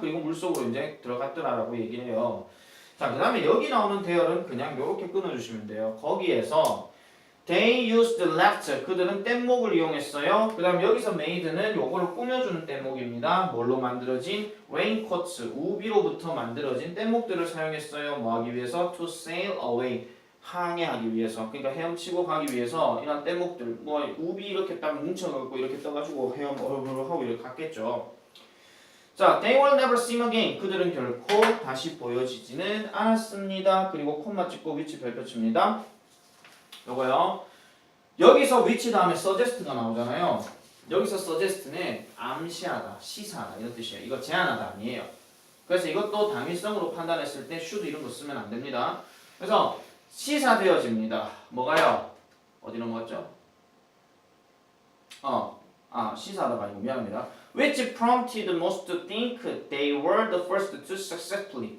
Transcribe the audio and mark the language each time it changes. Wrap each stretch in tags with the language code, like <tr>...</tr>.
<ko>그리고 물속으로 이제 들어갔더라라고 얘기를 해요. 자, 그 다음에 여기 나오는 대열은 그냥 이렇게 끊어주시면 돼요. 거기에서 they used left, 그들은 뗏목을 이용했어요. 그 다음 여기서 made는 요거를 꾸며주는 뗏목입니다. 뭘로 만들어진? raincoats, 우비로부터 만들어진 뗏목들을 사용했어요. 뭐 하기 위해서? to sail away, 항해하기 위해서. 그러니까 헤엄치고 가기 위해서 이런 뗏목들, 뭐 우비 이렇게 딱 뭉쳐갖고 이렇게 떠가지고 하고 이렇게 갔겠죠. 자, they will never see him again, 그들은 결코 다시 보여지지는 않았습니다. 그리고 콤마 찍고 위치 별표칩니다. 요거요. 여기서 위치 다음에 suggest가 나오잖아요. 여기서 suggest는 암시하다, 시사하다 이런 뜻이에요. 이거 제안하다 아니에요. 그래서 이것도 당위성으로 판단했을 때 should 이런 거 쓰면 안 됩니다. 그래서 시사되어집니다. 뭐가요? 어디 넘어갔죠? 시사하다가 아니고 미안합니다.</ko> <en>Which prompted most to think they were the first to successfully.</en>